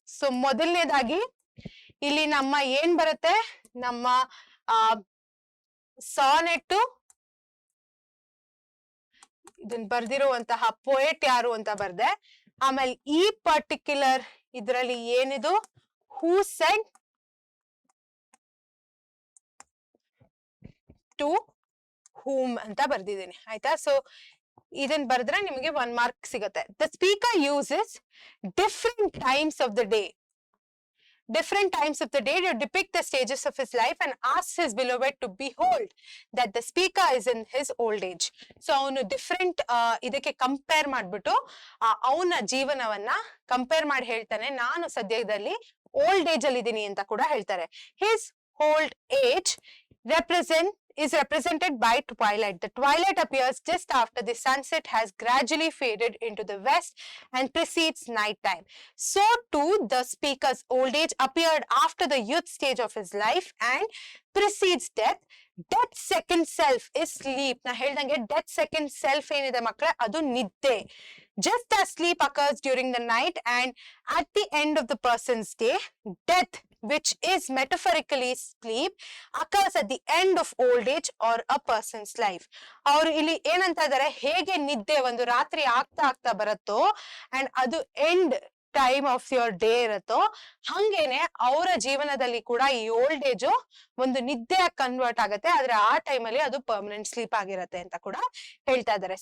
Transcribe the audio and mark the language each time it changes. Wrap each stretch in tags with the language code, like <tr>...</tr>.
<kn>So ಮೊದಲನೇದಾಗಿ ಇಲ್ಲಿ ನಮ್ಮ ಏನ್ ಬರುತ್ತೆ, ನಮ್ಮ ಸಾನೆಟ್ ಇದನ್ನ ಬರ್ದಿರುವಂತಹ ಪೋಯೆಟ್ ಯಾರು ಅಂತ ಬರ್ದೆ. ಆಮೇಲೆ ಈ ಪರ್ಟಿಕ್ಯುಲರ್ ಇದರಲ್ಲಿ ಏನಿದು, ಹೂ ಸೆಡ್ ಟು ಹೂಮ್ ಅಂತ ಬರ್ದಿದ್ದೀನಿ. ಆಯ್ತಾ? ಸೊ ಇದನ್ ಬರ್ದ್ರೆ ನಿಮಗೆ 1 ಮಾರ್ಕ್ ಸಿಗುತ್ತೆ.</kn> <en>The speaker uses different times of the day to depict the stages of his life and asks his beloved to behold that the speaker is in his old age.</en> <kn>So ಅವನು different ಇದಕ್ಕೆ compare ಮಾಡ್ಬಿಟ್ಟು ಅವನ ಜೀವನವನ್ನ compare ಮಾಡಿ ಹೇಳ್ತಾನೆ, ನಾನು ಸದ್ಯದಲ್ಲಿ old age ಅಲ್ಲಿ ಇದ್ದೀನಿ ಅಂತ ಕೂಡ ಹೇಳ್ತಾರೆ.</kn> <en>His old age is represented by twilight. The twilight appears just after the sunset has gradually faded into the west and precedes night time. So too the speaker's old age appeared after the youth stage of his life and precedes death. Death second self is sleep.</en> <kn>ನಾ ಹೇಳ್ದಂಗೆ</kn> <en>death second self</en> <kn>ಏನಿದೆ ಮಕ್ಕಳೇ, ಅದು ನಿದ್ದೆ.</kn> <en>Just as sleep occurs during the night and at the end of the person's day, death, which is metaphorically sleep, occurs at the end of old age or a person's life.</en> <kn>ಅವರು ಇಲ್ಲಿ ಏನಂತ ಇದಾರೆ, ಹೇಗೆ ನಿದ್ದೆ ಒಂದು ರಾತ್ರಿ ಆಗ್ತಾ ಆಗ್ತಾ ಬರುತ್ತೋ ಅಂಡ್ ಅದು</kn> <en>end time of your day</en> <kn>ಇರುತ್ತೋ, ಹಂಗೇನೆ ಅವರ ಜೀವನದಲ್ಲಿ ಕೂಡ ಈ ಓಲ್ಡ್ ಏಜ್ ಒಂದು ನಿದ್ದೆ ಕನ್ವರ್ಟ್ ಆಗುತ್ತೆ. ಆದ್ರೆ ಆ ಟೈಮ್ ಅಲ್ಲಿ ಅದು ಪರ್ಮನೆಂಟ್ ಸ್ಲೀಪ್ ಆಗಿರತ್ತೆ ಅಂತ ಕೂಡ ಹೇಳ್ತಾ ಇದ್ದಾರೆ.</kn>